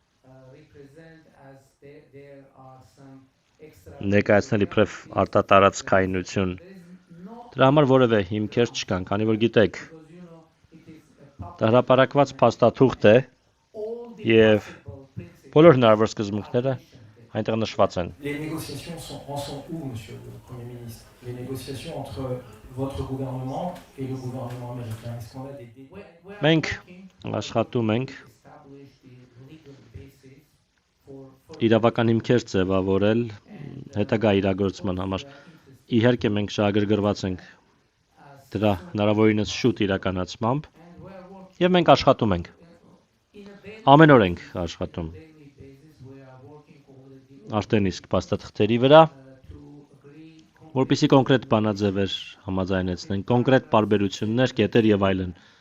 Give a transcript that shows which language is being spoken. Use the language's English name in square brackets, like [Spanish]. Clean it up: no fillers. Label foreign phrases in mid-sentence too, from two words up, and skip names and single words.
[Armenian] ներկայացնել իբրև արտատարածքայնություն։ Դրա համար որևէ հիմքեր չկան, քանի որ գիտեք, դա հրապարակված փաստաթուղթ է եւ բոլոր հնարավոր սկզբունքները այնտեղ նշված են։ [French] Les négociations en sont où, Monsieur le Premier ministre? Les négociations entre votre gouvernement et le gouvernement américain. Est-ce qu'on a des détails? [Armenian] Մենք աշխատում ենք իրավական հիմքեր ձևավորել հետագա իրագործման համար։ Իհարկե մենք շահագրգռված ենք դրա հնարավորինս շուտ իրականացմամբ եւ մենք աշխատում ենք։ Ամեն օր ենք աշխատում։ Արդեն իսկ փաստաթղթերի վրա, որպեսզի կոնկրետ բանաձևեր համաձայնեցնենք, կոնկրետ պարբերություններ, կետեր եւ այլն։